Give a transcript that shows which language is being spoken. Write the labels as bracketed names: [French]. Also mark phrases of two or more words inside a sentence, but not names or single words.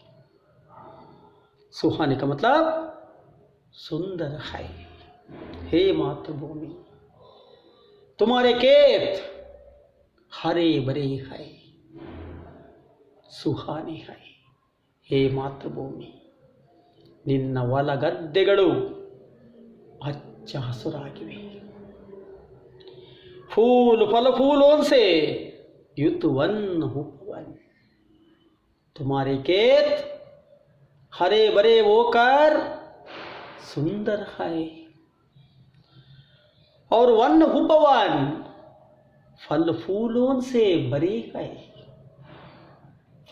[Hindi] सुहाने का मतलब सुंदर है. हे मातृभूमि, तुम्हारे खेत हरे भरे है, सुहाने है. हे मातृभूमि, [Kannada] ನಿನ್ನ ಹೊಲ ಗದ್ದೆಗಳು ಹಚ್ಚ ಹಸುರಾಗಿವೆ. [Hindi] फूल फल फूलों से युतवन उपवन. तुम्हारे खेत हरे भरे होकर सुंदर है, और वन उपवन फल फूलों से भरे है.